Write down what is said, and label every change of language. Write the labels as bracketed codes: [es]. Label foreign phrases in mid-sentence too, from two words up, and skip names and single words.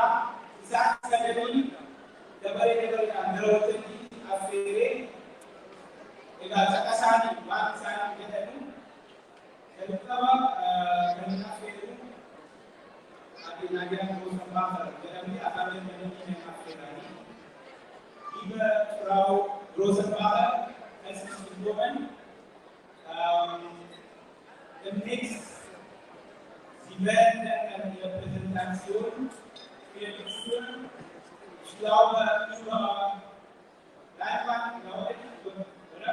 [om] Isaan sagalii dabareedhaan gara waltajjiitti affeeree egaa caqasaanii waan isaanii jedhanu jalqaba kan affeeru addunyaa jedhamu gosa baafara jedhamee afaan Jarmanii kan affeeranii [de] liebe Frau Rosenbacher, herzlich willkommen. Demnächst Sie werden dann Ihre Präsentation führen. Ich glaube, über Leinwand, glaube ich, oder?